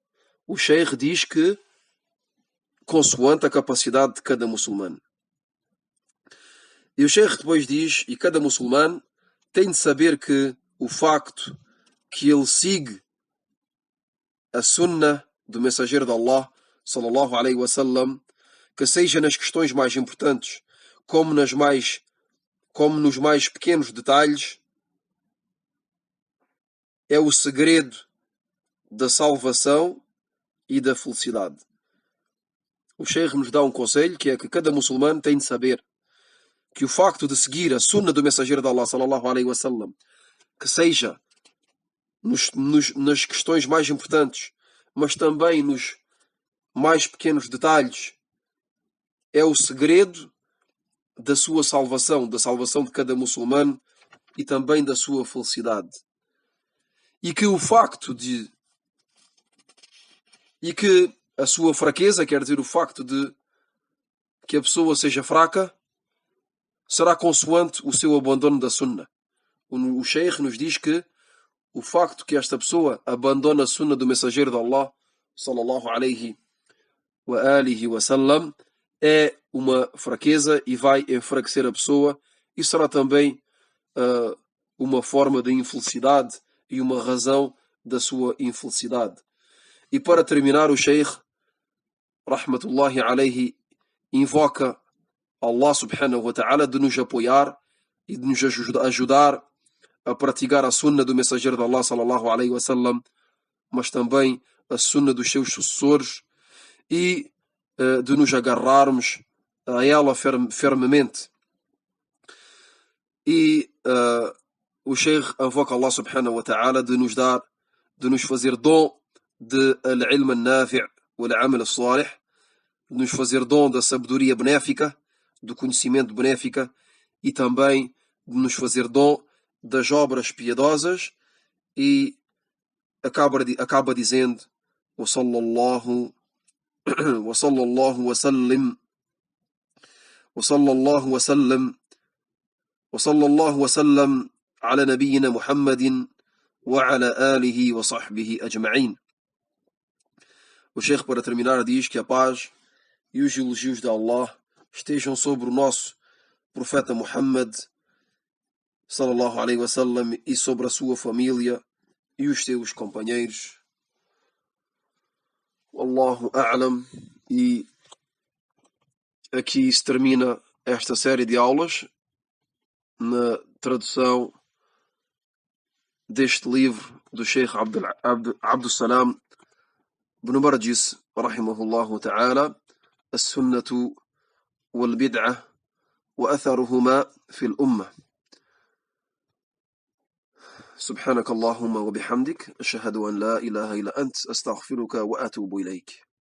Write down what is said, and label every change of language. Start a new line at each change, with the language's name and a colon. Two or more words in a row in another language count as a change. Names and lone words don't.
Portuguese: O Sheikh diz que consoante a capacidade de cada muçulmano. E o Sheikh depois diz, e cada muçulmano tem de saber que o facto que ele siga a sunna do mensageiro de Allah,
Arabic: صلى الله عليه وسلم,
Portuguese: que seja nas questões mais importantes, como nos mais pequenos detalhes, é o segredo da salvação e da felicidade. O Sheikh nos dá um conselho, que é que cada muçulmano tem de saber que o facto de seguir a sunna do mensageiro de Allah,
Arabic: صلى الله عليه وسلم,
Portuguese: que seja nas questões mais importantes, mas também nos mais pequenos detalhes, é o segredo da sua salvação, da salvação de cada muçulmano e também da sua felicidade. E que o facto de... E que a sua fraqueza, quer dizer, o facto de que a pessoa seja fraca, será consoante o seu abandono da sunna. O Sheikh nos diz que o facto que esta pessoa abandona a sunna do mensageiro de Allah,
Arabic: صلى الله عليه وعلى آله وسلم,
Portuguese: é uma fraqueza e vai enfraquecer a pessoa e será também uma forma de infelicidade e uma razão da sua infelicidade. E para terminar, o Sheikh,
Arabic: رحمة الله عليه,
Portuguese: invoca
Arabic: الله سبحانه وتعالى
Portuguese: de nos apoiar e de nos ajudar a praticar a sunna do mensageiro de
Arabic: الله صلى الله عليه وسلم,
Portuguese: mas também a sunna dos seus sucessores e de nos agarrarmos a ela firmemente. E o Sheikh invoca
Arabic: الله سبحانه وتعالى
Portuguese: de nos fazer dom de
Arabic: العلم النافع والعمل الصالح,
Portuguese: de nos fazer dom da sabedoria benéfica, do conhecimento benéfica e também de nos fazer dom das obras piedosas. E acaba dizendo:
Arabic: وصلى الله وسلم على نبينا محمد وعلى آله وصحبه أجمعين.
Portuguese: O Sheikh, para terminar, diz que a paz e os elogios de Allah estejam sobre o nosso profeta
Arabic: محمد صلى الله عليه وسلم
Portuguese: e sobre a sua família e os seus companheiros.
Arabic: والله أعلم.
Portuguese: E aqui se termina esta série de aulas na tradução deste livro do Sheikh Abdul Salam ibn Barjis
Arabic: رحمه الله تعالى,
Portuguese: السنة والبدعة وأثرهما في الأمة.
Arabic: سبحانك اللهم وبحمدك أشهد أن لا إله إلا أنت أستغفرك وأتوب إليك.